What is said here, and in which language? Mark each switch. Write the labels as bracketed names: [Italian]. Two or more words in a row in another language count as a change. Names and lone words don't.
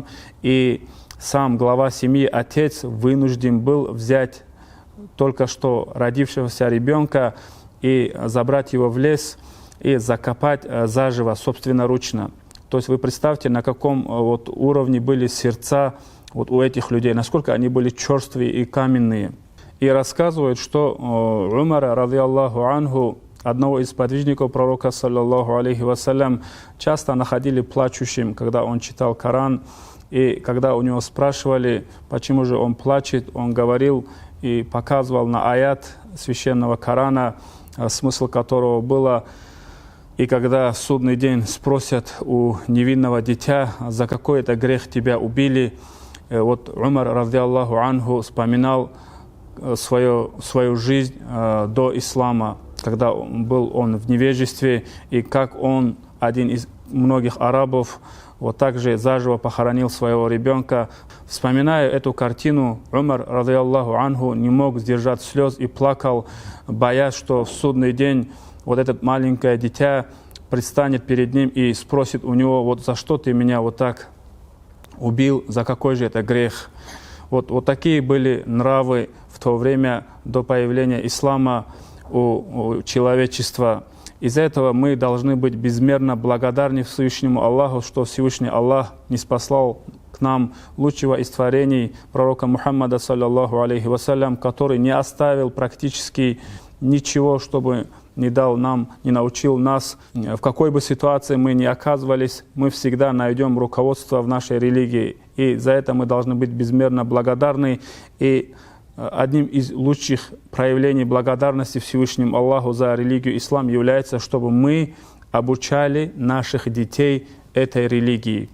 [Russian] И сам глава семьи, отец, вынужден был взять только что родившегося ребенка и забрать его в лес и закопать заживо, собственноручно. То есть вы представьте, на каком вот уровне были сердца вот у этих людей, насколько они были черствые и каменные. И рассказывают, что Умара, [Arabic] رضي الله عنه, [Russian] одного из сподвижников пророка, [Arabic] صلى الله عليه وسلم, [Russian] часто находили плачущим, когда он читал Коран. И когда у него спрашивали, почему же он плачет, он говорил и показывал на аят священного Корана, смысл которого было: и когда в судный день спросят у невинного дитя, за какой это грех тебя убили, вот Умар, [Arabic] رضي الله عنه, [Russian] вспоминал свою жизнь до ислама, когда был он в невежестве, и как он, один из многих арабов, вот так же заживо похоронил своего ребенка. Вспоминая эту картину, Умар, [Arabic] رضي الله عنه, [Russian] не мог сдержать слез и плакал, боясь, что в судный день вот это маленькое дитя предстанет перед ним и спросит у него: вот за что ты меня вот так убил, за какой же это грех? Вот такие были нравы в то время до появления ислама. у человечества. Из-за этого мы должны быть безмерно благодарны Всевышнему Аллаху, что Всевышний Аллах ниспослал к нам лучшего из творений пророка Мухаммада, [Arabic] صلى الله عليه وسلم, [Russian] который не оставил практически ничего, чтобы не дал нам, не научил нас. В какой бы ситуации мы ни оказывались, мы всегда найдем руководство в нашей религии. И за это мы должны быть безмерно благодарны. И одним из лучших проявлений благодарности Всевышнему Аллаху за религию ислам является, чтобы мы обучали наших детей этой религии.